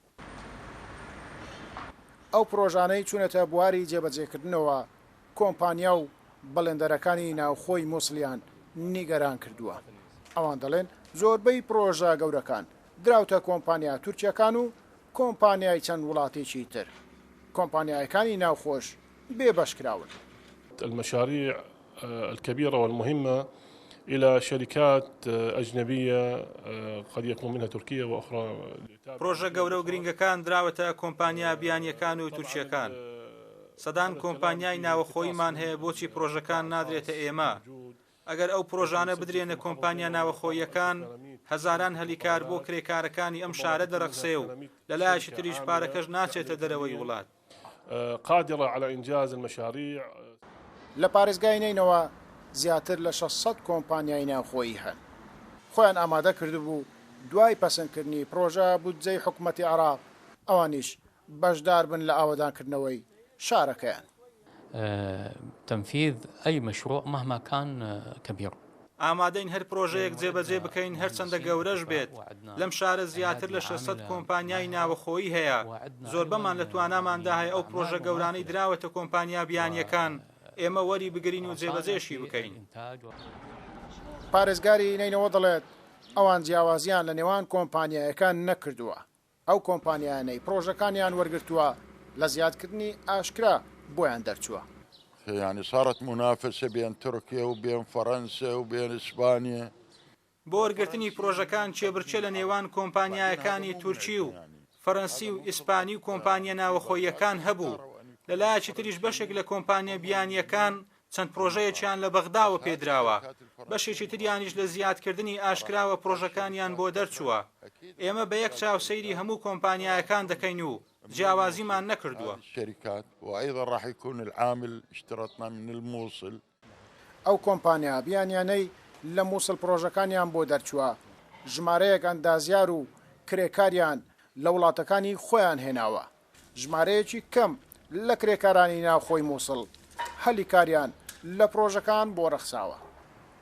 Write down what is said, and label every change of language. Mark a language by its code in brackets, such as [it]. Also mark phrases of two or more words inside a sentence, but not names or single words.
[ckb] ئەو پرۆژانەی چوونەتە بواری جێبەجێکردنەوە کۆمپانیا و بەڵێندەرەکانی ناوخۆی مووسڵیان نیگەران کردووە. ئەوان دەڵێن زۆربەی پرۆژە گەورەکان دراوتە کۆمپانیا تورکیەکان و کۆمپانیای چەند وڵاتێکی تر. کۆمپانیایەکانی ناوخۆش بێبەشکراون. [ar] المشاريع الكبيرة والمهمة إلى شركات أجنبية قد يكون منها تركيا وأخرى. [ckb] پرۆژە گەورە و گرنگەکان دراوەتە کۆمپانیا بیانیەکان و تورکیەکان. سەدان کۆمپانیای ناوەخۆیمان هەیە بۆچی پرۆژەکان نادرێتە ئێمە. ئەگەر ئەو پرۆژانە بدرێنە کۆمپانیا ناوەخۆیەکان هەزاران هەلیکار بۆ کرێکارەکانی ئەم شارە دەرەخسێ و لەلایەکی تریش پارەکەش ناچێتە دەرەوەی وڵات. [ar] قادرة على إنجاز المشاريع. [ckb] لە پارێزگای نینەوە زیاتر لە 600 کۆمپانیای ناوخۆیی هەن. خۆیان ئامادە کردبوو دوای پەسەندکردنی پرۆژە بودجەی حکوومەتی عێراق ئەوانیش بەشدار بن لە ئاوەدانکردنەوەی شارەکەیان. [ar] تنفيذ أي مشروع مهما كان كبير. [ckb] ئامادەین هەر پرۆژەیەک جێبەجێ بکەین هەرچەندە گەورەش بێت. لەم شارە زیاتر لە 600 کۆمپانیای ناوەخۆیی هەیە. زۆربەمان لە تواناماندا هەیە ئەو پرۆژە گەورانەی دراوەتە کۆمپانیا بیانیەکان ئێمە وەری بگرین و جێبەجێشی بکەین. پارێزگاری نینەوە دەڵێت ئەوان جیاوازیان لە نێوان کۆمپانیایەکان نەکردووە. ئەو کۆمپانیانەی پرۆژەکانیان وەرگرتووە لە زیادکردنی ئاشکرا بۆیان دەرچووە. [ar] يعني صارت منافسة بين تركيا وبين فرنسا وبين إسبانيا. [ckb] بۆ وەرگرتنی پرۆژەکان چێبرچێ لە نێوان کۆمپانیایەکانی تورکی و فەڕەنسی و ئیسپانی و کۆمپانیا ناوەخۆیەکان هەبوو. لەلایەکی تریش بەشێک لە کۆمپانیا بیانیەکان چەند پرۆژەیەکیان لە بەغداوە پێدراوە. بەشێکی تریانیش لە زیادکردنی ئاشکراوە پرۆژەکانیان بۆ دەرچووە. ئێمە بە یەک چاوسەیری هەموو کۆمپانیایەکان دەکەین و جیاوازیمان نەکردووە. [ar] وأيضا راح يكون العامل اشترطنا من الموصل. [ckb] ئەو کۆمپانیا بیانیانەی لە مووسڵ پرۆژەکانیان بۆ دەرچووە ژمارەیەک ئەندازیار و کرێکاریان لە وڵاتەکانی خۆیان هێناوە. ژمارەیەکی کەم لە کرێکارانی ناوخۆی مووسڵ هەلی کاریان لە پرۆژەکان بۆ ڕەخساوە.